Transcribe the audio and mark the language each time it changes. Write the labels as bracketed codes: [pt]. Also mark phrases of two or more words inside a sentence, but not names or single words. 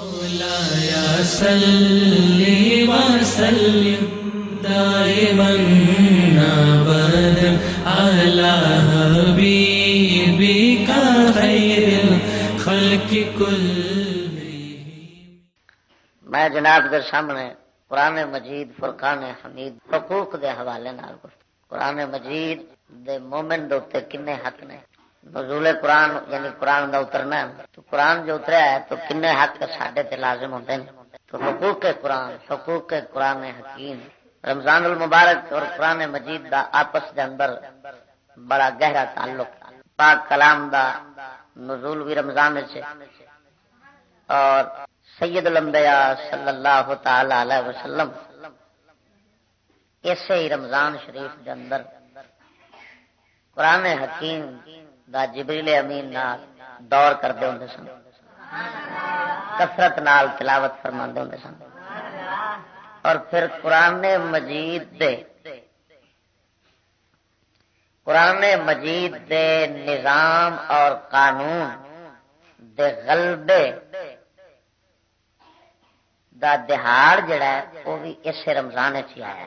[ar] مولاي صل وسلم دائما ابدا على حبيبك خير الخلق كلهم. [pa] میں جناب کے سامنے قرآن مجید فرقان حمید حقوق دے حوالے نال قرآن مجید دے مومن دے اوتے کنے حق نے. نزول قرآن یعنی قرآن دا اترنا ہے تو قرآن جو اتریا ہے تو کنے حق ساڈے تے لازم ہوندے ہیں. تو حقوق قرآن حکیم رمضان المبارک اور قرآن مجید دا آپس دے اندر بڑا گہرا تعلق. پاک کلام دا نزول بھی رمضان وچ اور سید الانبیاء [ar] صلی اللہ تعالی علیہ وسلم [pa] اسے ہی رمضان شریف دے اندر قرآن حکیم دا جبریل امین نال دور کردے ہوندے سن, کثرت نال تلاوت فرماندے ہوندے سن. اور پھر قرآن مجید دے نظام اور قانون دے غلبے دا دہاڑ جڑا ہے وہ بھی اسے رمضان چ آیا.